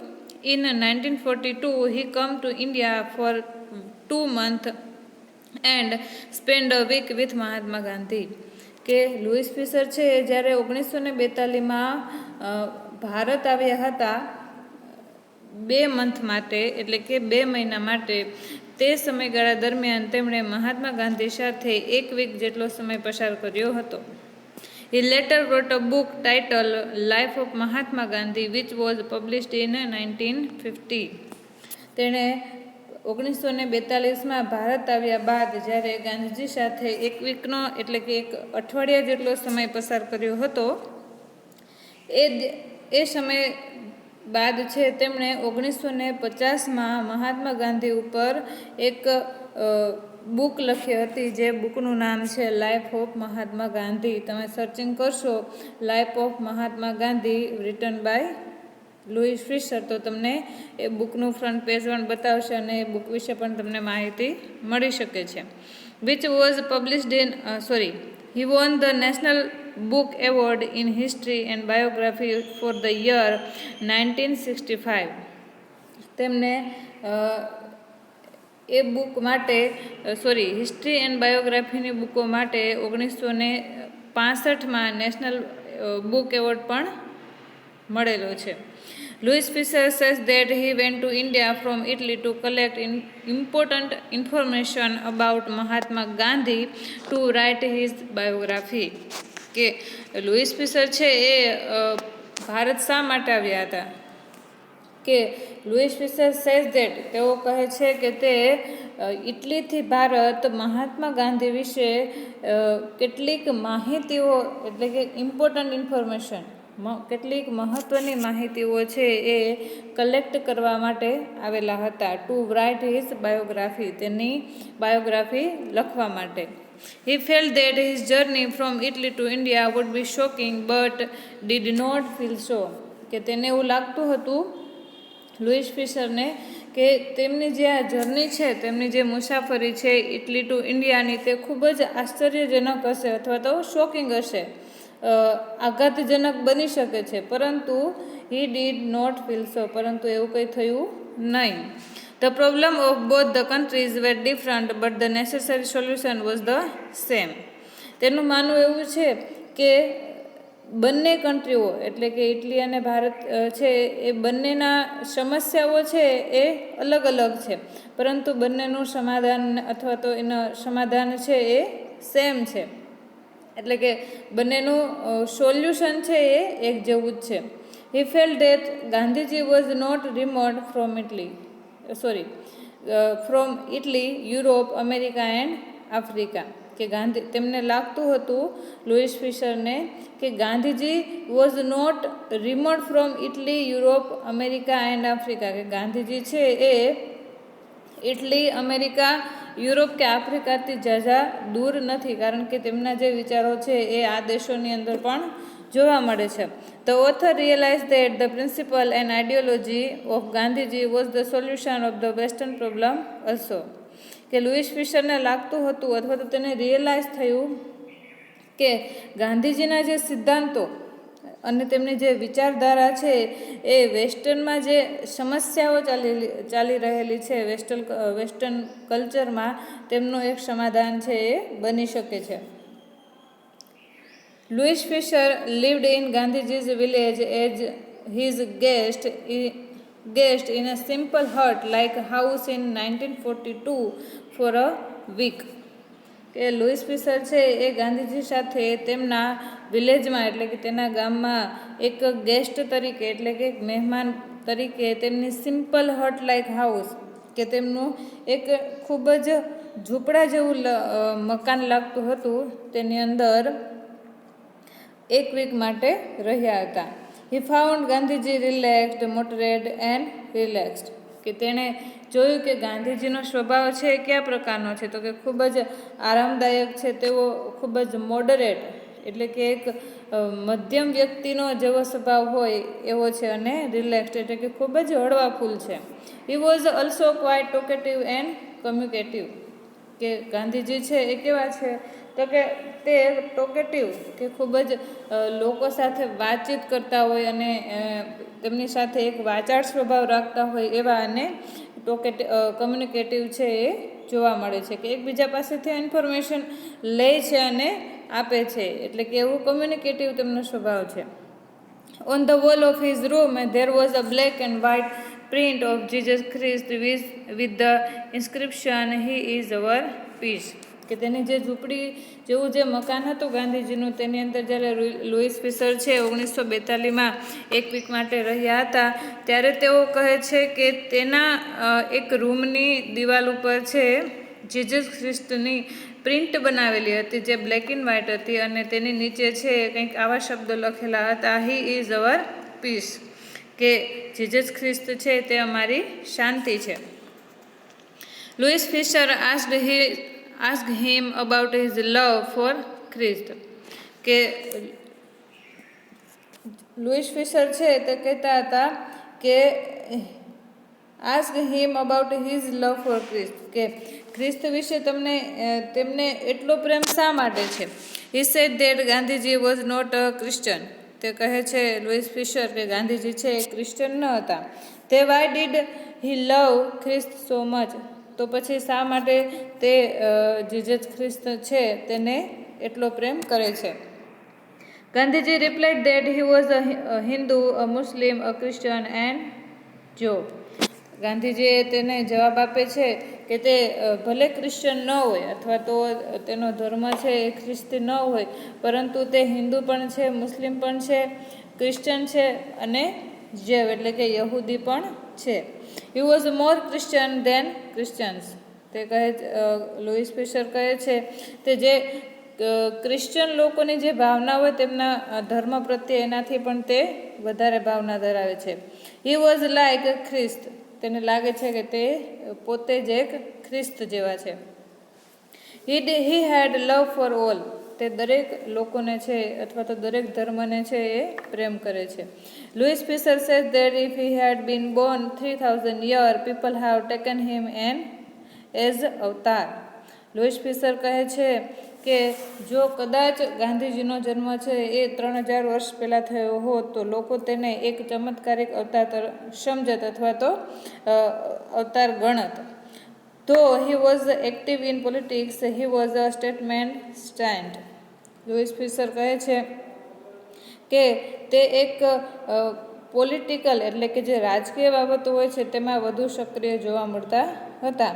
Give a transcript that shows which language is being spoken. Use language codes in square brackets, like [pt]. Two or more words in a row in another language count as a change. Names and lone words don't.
[en] in 1942 he come to India for 2 months and spend a week with Mahatma Gandhi, [gu] કે લુઈસ ફિશર છે જ્યારે 1942માં ભારત આવ્યા હતા 2 month માટે, એટલે કે 2 મહિના માટે. તે સમયગાળા દરમિયાન તેમણે મહાત્મા ગાંધી સાથે 1 વીક જેટલો સમય પસાર કર્યો હતો. [en] He later wrote a book titled Life of Mahatma Gandhi, which was published in 1950. [gu] તેણે 1942માં ભારત આવ્યા બાદ જ્યારે ગાંધીજી સાથે 1 વીકનો એટલે કે 1 અઠવાડિયા જેટલો સમય પસાર કર્યો હતો, એ સમય બાદ છે તેમણે 1950માં મહાત્મા ગાંધી ઉપર એક બુક લખી હતી, જે બુકનું નામ છે લાઈફ ઓફ મહાત્મા ગાંધી. તમે સર્ચિંગ કરશો [en] Life of Mahatma Gandhi written by Louis Fisher, [gu] તો તમને એ બુકનું ફ્રન્ટ પેજ પણ બતાવશે અને એ બુક વિશે પણ તમને માહિતી મળી શકે છે. [en] which was published in he won the National Book Award in History and Biography for the year 1965. [gu] તેમને એ બુક માટે [en] History and Biography [gu] બુકો માટે 1965માં નેશનલ બુક એવોર્ડ પણ મળેલો છે. [en] Louis Fisher says that he went to India from Italy to collect important information about Mahatma Gandhi to write his biography, [gu] કે લુઈસ ફિશર છે એ ભારત શા માટે આવ્યા હતા, કે લુઈસ ફિશર [en] says that, [gu] તેઓ કહે છે કે તે ઇટલીથી ભારત મહાત્મા ગાંધી વિશે કેટલીક માહિતીઓ એટલે કે [en] important information, [gu] કેટલીક મહત્ત્વની માહિતીઓ છે એ કલેક્ટ કરવા માટે આવેલા હતા. [en] to write his biography, [gu] તેની બાયોગ્રાફી લખવા માટે. [en] He felt that his journey from Italy to India would be shocking but did not feel so, [gu] કે તેને એવું લાગતું હતું લુઈસ ફિશરને કે તેમની જે આ જર્ની છે, તેમની જે મુસાફરી છે [en] Italy to India, [gu] તે ખૂબ જ આશ્ચર્યજનક હશે અથવા તો શોકિંગ હશે, આઘાતજનક બની શકે છે, પરંતુ [en] he did not feel so, [gu] પરંતુ એવું કંઈ થયું નહીં. [en] The problem of both the countries were different, but the necessary solution was the same. [gu] તેનું માનવું એવું છે કે બંને કન્ટ્રીઓ એટલે કે ઇટલી અને ભારત છે એ બંનેના સમસ્યાઓ છે એ અલગ અલગ છે, પરંતુ બંનેનું સમાધાન અથવા તો એનું સમાધાન છે એ સેમ છે, એટલે કે બંનેનું સોલ્યુશન છે એ એક જેવું જ છે. [en] He felt that Gandhiji was not removed from Italy, Europe, America and Africa. [gu] કે તેમને લાગતું હતું લુઈસ ફિશરને કે ગાંધીજી [en] was not remote from Italy, Europe, America and Africa, [gu] કે ગાંધીજી છે એ ઇટલી, અમેરિકા, યુરોપ કે આફ્રિકાથી ઝાઝા દૂર નથી, કારણ કે તેમના જે વિચારો છે એ આ દેશોની અંદર પણ જોવા મળે છે. [en] The author realized that the principle and ideology of Gandhiji was the solution of the Western problem also. [gu] કે લુઈસ ફિશરને લાગતું હતું અથવા તો તેને રિયલાઇઝ થયું કે ગાંધીજીના જે સિદ્ધાંતો અને તેમની જે વિચારધારા છે એ વેસ્ટર્નમાં જે સમસ્યાઓ ચાલી રહેલી છે [en] Western culture, [gu] તેમનું એક સમાધાન છે એ બની શકે છે. [en] Louis Fisher lived in Gandhiji's village as his guest in a simple hut-like house in 1942 for a week. [gu] કે લુઈસ ફિશર છે એ ગાંધીજી સાથે તેમના વિલેજમાં એટલે કે તેના ગામમાં એક ગેસ્ટ તરીકે એટલે કે મહેમાન તરીકે તેમની [en] simple hut like house [gu] કે તેમનું એક ખૂબ જ ઝૂંપડા જેવું મકાન લાગતું હતું, તેની અંદર એક વીક માટે રહ્યા હતા. [en] He found Gandhiji relaxed, moderate and relaxed. [gu] કે તેણે જોયું કે ગાંધીજીનો સ્વભાવ છે એ કયા પ્રકારનો છે, તો કે ખૂબ જ આરામદાયક છે, તેઓ ખૂબ જ મોડરેટ એટલે કે એક મધ્યમ વ્યક્તિનો જેવો સ્વભાવ હોય એવો છે, અને રિલેક્સ્ડ એટલે કે ખૂબ જ હળવાફૂલ છે. [en] He was also quite talkative and communicative. [gu] કે ગાંધીજી છે એ કેવા છે તો કે તે ટોકેટિવ કે ખૂબ જ લોકો સાથે વાતચીત કરતા હોય અને તેમની સાથે એક વાચાળ સ્વભાવ રાખતા હોય એવા, અને કમ્યુનિકેટિવ છે એ જોવા મળે છે, કે એકબીજા પાસેથી ઇન્ફોર્મેશન લે છે અને આપે છે, એટલે કે એવું કમ્યુનિકેટિવ તેમનો સ્વભાવ છે. [en] On the wall of his room there was a black and white print of Jesus Christ with the inscription, "He is our peace." [gu] કે તેની જે ઝૂંપડી જેવું જે મકાન હતું ગાંધીજીનું, તેની અંદર જ્યારે લુઈસ ફિશર છે 1942માં એક વીક માટે રહ્યા હતા, ત્યારે તેઓ કહે છે કે તેના એક રૂમની દિવાલ ઉપર છે જીસસ ખ્રિસ્ટની પ્રિન્ટ બનાવેલી હતી, જે [en] black and white [gu] હતી, અને તેની નીચે છે કંઈક આવા શબ્દો લખેલા હતા, [en] "He is our peace." [gu] કે જીસસ ખ્રિસ્ત છે તે અમારી શાંતિ છે. [en] લુઈસ ફિશર asked him about his love for Christ. [gu] કે લુઈસ ફિશર છે તે કહેતા હતા કે [en] ask him about his love for Christ, [gu] કે ખ્રિસ્ત વિશે તેમને એટલો પ્રેમ શા માટે છે. [en] He said that Gandhiji was not a Christian. [gu] તે કહે છે લુઈસ ફિશર કે ગાંધીજી છે એ ક્રિશ્ચન ન હતા. [en] તે why did he love Christ so much? [gu] તો પછી શા માટે તે જીસસ ખ્રિસ્ત છે તેને એટલો પ્રેમ કરે છે. [en] ગાંધીજી replied that he was a Hindu, a Muslim, a Christian and Jew. [gu] ગાંધીજીએ તેને જવાબ આપે છે કે તે ભલે ક્રિશ્ચન ન હોય અથવા તો તેનો ધર્મ છે એ ખ્રિસ્તી ન હોય, પરંતુ તે હિન્દુ પણ છે, મુસ્લિમ પણ છે, ક્રિશ્ચન છે અને જેવ એટલે કે યહૂદી પણ છે. [en] He was more Christian than Christians. [gu] તે કહે લુઈસ ફિશર કહે છે તે જે ક્રિશ્ચન લોકોની જે ભાવના હોય તેમના ધર્મ પ્રત્યે એનાથી પણ તે વધારે ભાવના ધરાવે છે. [en] He was like a Christ. [gu] તેને લાગે છે કે તે પોતે જ એક ખ્રિસ્ત જેવા છે. [en] He had love for all. [gu] તે દરેક લોકોને છે અથવા તો દરેક ધર્મને છે એ પ્રેમ કરે છે. [en] લુઈસ ફિશર સેઝ that if he had been born 3000 years, people have taken him as અવતાર. [gu] લુઈસ ફિશર કહે છે કે જો કદાચ ગાંધીજીનો જન્મ છે એ 3000 વર્ષ પહેલાં થયો હોત તો લોકો તેને એક ચમત્કારિક અવતાર સમજત અથવા તો અવતાર ગણત. [en] Though he was active in politics, he was a statesman stand. [gu] લુઈસ ફિશર કહે છે કે તે એક પોલિટિકલ એટલે કે જે રાજકીય બાબતો હોય છે તેમાં વધુ સક્રિય જોવા મળતા હતા.